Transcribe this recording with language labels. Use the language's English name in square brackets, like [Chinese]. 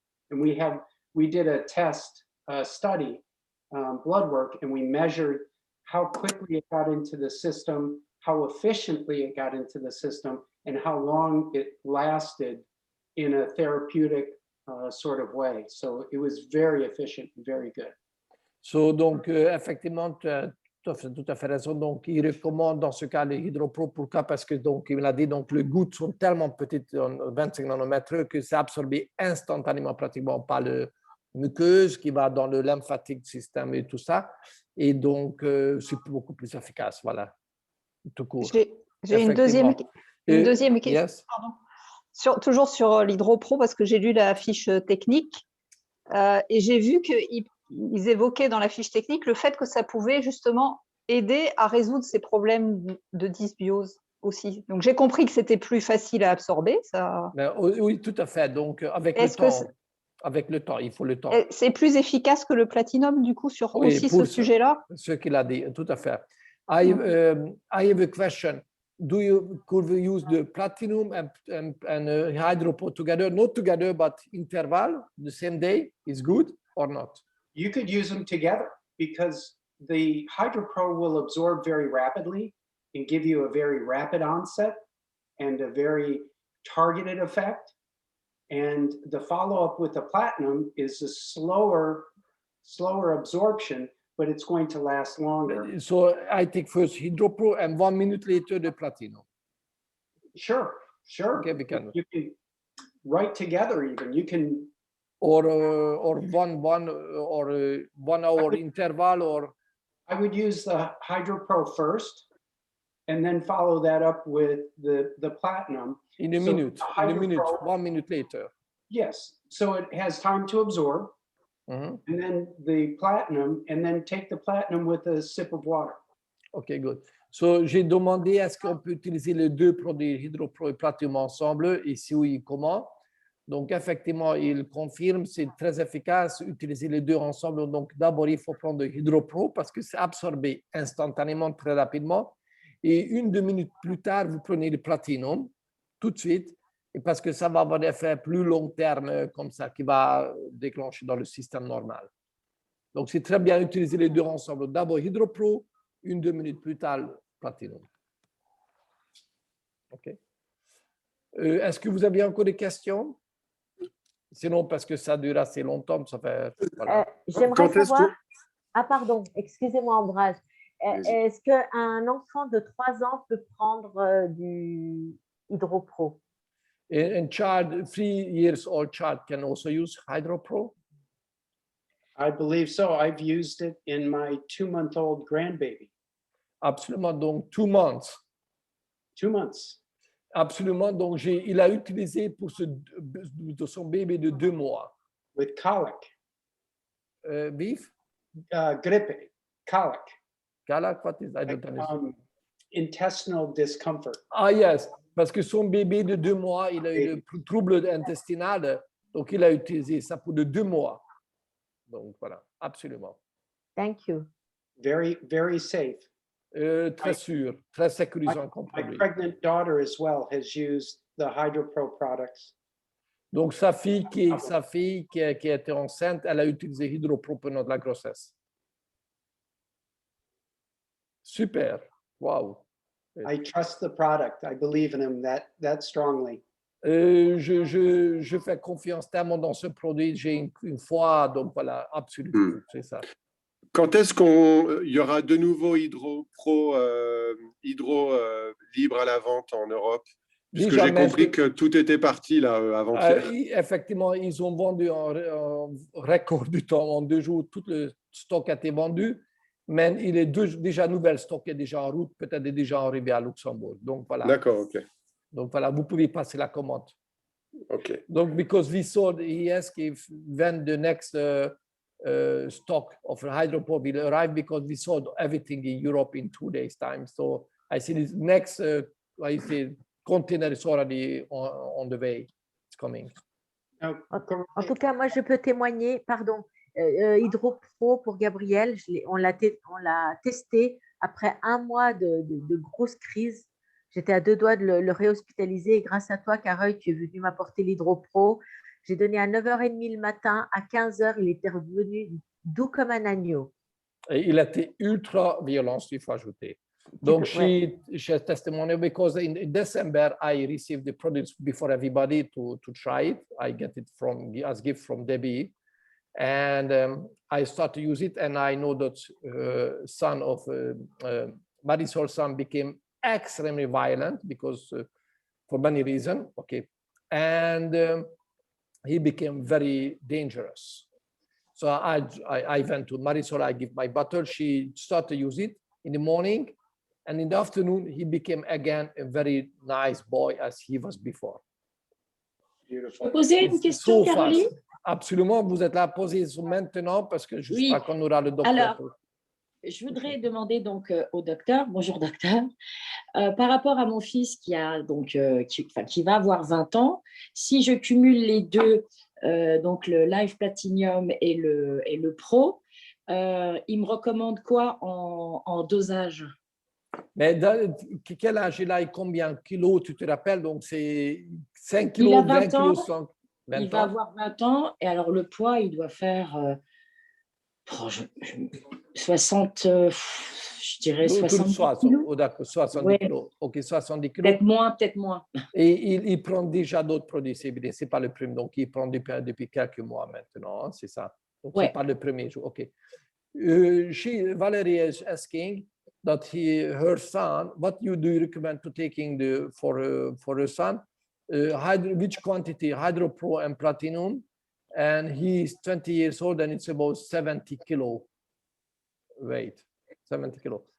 [English] And we did a test study, blood work, and we measured how quickly it got into the system, how efficiently it got into the system, and how long it lasted in a therapeutic sort of way. So it was very efficient and very good. [French] So, donc, effectivement, tu as tout à fait raison. Donc, il recommande dans ce cas les Hydropro. Pourquoi? Parce que, donc, il m'a dit, donc, les gouttes sont tellement petites, 25 nanomètres, que c'est absorbé instantanément, pratiquement par le muqueuse qui va dans le lymphatique système et tout ça. Et donc, c'est beaucoup plus efficace, voilà, tout court. J'ai une deuxième question. [English] Yes. [French] Toujours sur l'Hydropro, parce que j'ai lu la fiche technique et j'ai vu qu'ils évoquaient dans la fiche technique le fait que ça pouvait justement aider à résoudre ces problèmes de dysbiose aussi. Donc, j'ai compris que c'était plus facile à absorber. Ça... Oui, tout à fait. Donc, avec le temps, il faut le temps. C'est plus efficace que le Platinum, du coup, sur aussi ce sujet-là? Ce qu'il a dit, tout à fait. [English] I have a question. Could we use the Platinum and Hydropro together? Not together, but interval, the same day is good or not? You could use them together because the Hydropro will absorb very rapidly and give you a very rapid onset and a very targeted effect. And the follow-up with the Platinum is a slower absorption, but it's going to last longer. So I take first Hydropro and 1 minute later the Platinum. Sure. Okay, we can. You can right together even. You can. Or 1 hour interval, or. I would use the Hydropro first, and then follow that up with the Platinum. In a minute, 1 minute later. Yes, so it has time to absorb. And then the Platinum, and then take the Platinum with a sip of water. Okay, good. [French] So, j'ai demandé est-ce qu'on peut utiliser les deux produits Hydropro et Platinum ensemble, et si oui, comment? Donc, effectivement, il confirme, c'est très efficace, utiliser les deux ensemble. Donc, d'abord, il faut prendre le Hydropro parce que c'est absorbé instantanément, très rapidement. Et 1-2 minutes plus tard, vous prenez le Platinum tout de suite, et parce que ça va avoir un effet plus long terme comme ça, qui va déclencher dans le système normal. Donc, c'est très bien d'utiliser les deux ensemble. D'abord, Hydropro, 1-2 minutes plus tard, Platinum. OK. Est-ce que vous avez encore des questions? Sinon, parce que ça dure assez longtemps, ça fait... Voilà. J'aimerais savoir... Ah, pardon, excusez-moi, Ambroise. Est-ce qu'un enfant de 3 ans peut prendre du Hydropro? [English] A child, 3 years old child can also use Hydropro? I believe so. I've used it in my 2-month-old grandbaby. [French] Absolument, donc [English] 2 months. 2 months. [French] Absolument, donc il a utilisé pour son bébé de 2 mois. [English] With colic. beef? Grippe, colic, Colic, what is, I don't like, understand. intestinal discomfort. [French] Ah yes, parce que son bébé de 2 mois, il a eu le trouble intestinal, donc il a utilisé ça pour de 2 mois. Donc voilà, absolument. [English] Thank you. Very, very safe. [French] Très sûr, très sécurisant comme [English] My [French] produit. [English] pregnant daughter as well has used the HydroPro products. [French] Donc sa fille qui était enceinte, elle a utilisé HydroPro pendant de la grossesse. Super, wow. [English] I trust the product. I believe in him that strongly. [French] Je fais confiance tellement dans ce produit, j'ai une foi, donc voilà, absolument, c'est ça. Quand est-ce qu'il y aura de nouveau Hydro Pro libre à la vente en Europe? Puisque Déjà, j'ai compris que tout était parti là avant-hier. Effectivement, ils ont vendu en record du temps, en 2 jours, tout le stock a été vendu, mais il est déjà nouvel stock est déjà en route, peut-être déjà arrivé à Luxembourg. Donc voilà. D'accord, ok. Donc voilà, vous pouvez passer la commande. Ok. [English] Donc because we saw he asked if when the next stock of HydroPro will arrive, because we sold everything in Europe in 2 days time. So I see this next I say container is already on the way. It's coming. [French] En tout cas, moi, je peux témoigner, pardon, HydroPro pour Gabriel, on l'a testé après 1 mois de grosse crise. J'étais à 2 doigts de le réhospitaliser et grâce à toi, Carole, tu es venu m'apporter l'HydroPro. J'ai donné à 9h30 le matin, à 15h, il était revenu doux comme un agneau. Et il était ultra violent, il faut ajouter. [English] Donc, she has testimony because in December, I received the products before everybody to try it. I get it as gift from Debbie. And I start to use it, and I know that son of Marisol's son became extremely violent because for many reasons. Okay, and he became very dangerous. So I went to Marisol. I give my bottle. She started to use it in the morning, and in the afternoon he became again a very nice boy as he was before. Beautiful. [French] Je peux poser une question, Caroline? Absolument, vous êtes là à poser maintenant parce que je ne sais pas quand on aura le docteur. Alors, je voudrais demander donc au docteur, bonjour docteur, par rapport à mon fils qui a donc qui va avoir 20 ans, si je cumule les deux, donc le Live Platinum et le Pro, il me recommande quoi en dosage? Mais quel âge il a et combien de kilos, tu te rappelles? Donc c'est 5 Il kilos, a 20 20 ans. kilos, 100. Il va avoir 20 ans et alors le poids, il doit faire 60, je dirais 70 kilos. D'accord, 70 Ouais. kilos. Ok, 70 kilos. Peut-être moins. Et il prend déjà d'autres produits CBD, ce n'est pas le premier. Donc, il prend depuis quelques mois maintenant, hein, c'est ça. Donc, ce n'est pas le premier jour. Ok. [English] Valerie is asking that her son, what do you recommend to taking for her son? Which quantity, HydroPro and Platinum, and he's 20 years old and it's about 70 kilo weight, 70 kilo.